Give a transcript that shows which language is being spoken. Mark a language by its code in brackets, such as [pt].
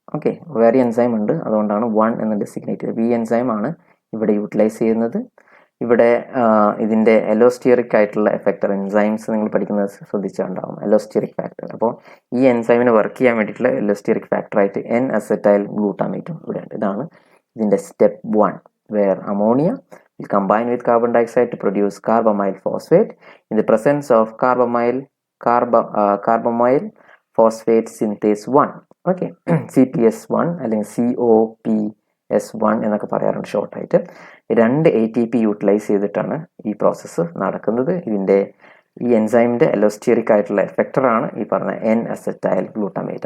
[ml] Okay, വേറെ enzyme ഉണ്ട്, അതുകൊണ്ടാണ് 1 എന്ന് ഡെസിഗ്നേറ്റ് ചെയ്തത്. ഈ എൻസൈം ആണ് ഇവിടെ യൂട്ടിലൈസ് ചെയ്യുന്നത്. ഇവിടെ ഇതിൻ്റെ എലോസ്റ്റിയറിക് ആയിട്ടുള്ള എഫക്റ്റർ എൻസൈംസ് നിങ്ങൾ പഠിക്കുന്നത് ശ്രദ്ധിച്ചിട്ടുണ്ടാവും, എലോസ്റ്റിയറിക് ഫാക്ടർ. അപ്പോൾ ഈ എൻസൈമിനെ വർക്ക് ചെയ്യാൻ വേണ്ടിയിട്ടുള്ള എലോസ്റ്റിയറിക് ഫാക്ടറായിട്ട് N-അസറ്റൈൽ ഗ്ലൂട്ടാമേറ്റും ഇവിടെ ഉണ്ട്. ഇതാണ് ഇതിൻ്റെ step 1, [en] Where ammonia will combine with carbon dioxide to produce carbamyl phosphate. In the presence of carbamyl [ml] carbamyl phosphate synthase 1. Okay, CPS1 അല്ലെങ്കിൽ COPS1 എന്നൊക്കെ പറയാറുണ്ട് ഷോർട്ടായിട്ട്. 2 ATP യൂട്ടിലൈസ് ചെയ്തിട്ടാണ് ഈ പ്രോസസ്സ് നടക്കുന്നത്. ഈ എൻസൈമിൻ്റെ അലോസ്റ്റെറിക് ആയിട്ടുള്ള എഫക്ടറാണ് ഈ പറഞ്ഞ N-അസറ്റൈൽ ഗ്ലൂട്ടമേറ്റ്.